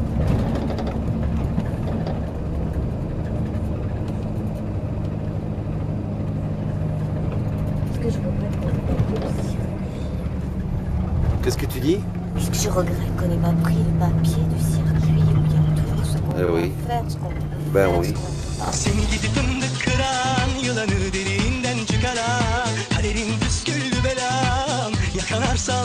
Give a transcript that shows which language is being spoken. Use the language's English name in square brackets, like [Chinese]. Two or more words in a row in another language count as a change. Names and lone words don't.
[French] Qu'est-ce que tu dis? Je regrette qu'on n'ait pas pris le papier du circuit où il y a toujours ce qu'on doit faire, ce qu'on peut Ben faire, oui. [Turkish] Seni gidi fındık kıran, yılanı derinden çıkaran, kaderin püsküllü belan, yakalarsan.